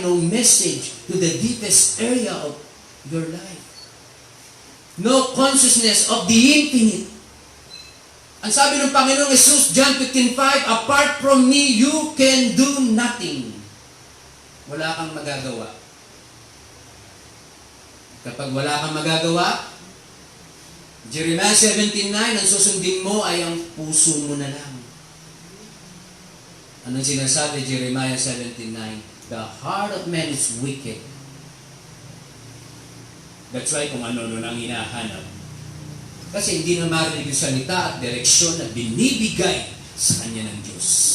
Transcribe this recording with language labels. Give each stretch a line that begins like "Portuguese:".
English: No message to the deepest area of your life. No consciousness of the infinite.
Filipino: Ang sabi ng Panginoong Jesus,
English: John 15:5, apart from me, you can do nothing.
Filipino: Wala kang magagawa. Kapag wala kang magagawa, Jeremiah 17:9, ang susundin mo ay ang puso mo na lang. Anong sinasabi Jeremiah 17:9?
English: The heart of man is wicked. That's why
Filipino: kung ano nang hinahanap. Kasi hindi na marinig yung salita at direksyon na binibigay sa kanya ng Diyos.